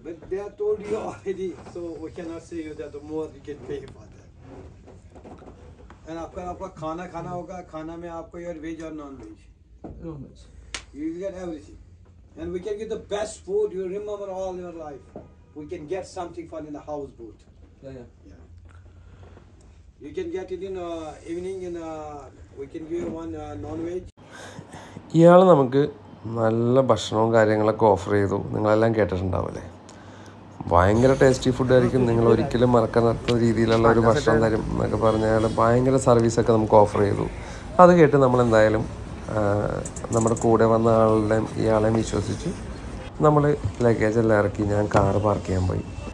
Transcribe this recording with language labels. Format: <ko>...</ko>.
<en>But they have told you already, so we cannot say you that the more you can pay for that.</en> <hi>And आपका खाना होगा. खाना में आपको यार वेज और non veg.</hi> <en>You will get everything. And we can get the best food you remember all your life. We can get something fun in the houseboat. Yeah. You can get it in evening in we can give you one non-veg.</en> <ml>ഇയാൾ നമുക്ക് നല്ല ഭക്ഷണവും കാര്യങ്ങളൊക്കെ offer ചെയ്തു. നിങ്ങളെല്ലാം കേട്ടിട്ടുണ്ടാവില്ലേ? ഭയങ്കര tasty ഫുഡായിരിക്കും. നിങ്ങൾ ഒരിക്കലും മറക്കാത്ത രീതിയിലുള്ള ഒരു ഭക്ഷണം തരും എന്നൊക്കെ പറഞ്ഞ് അയാൾ ഭയങ്കര സർവീസൊക്കെ നമുക്ക് ഓഫർ ചെയ്തു. അത് കേട്ട് നമ്മളെന്തായാലും നമ്മുടെ കൂടെ വന്ന ഇയാളെയും വിശ്വസിച്ച് നമ്മൾ ലഗേജെല്ലാം ഇറക്കി ഞാൻ കാറ് പാർക്ക് ചെയ്യാൻ പോയി.</ml>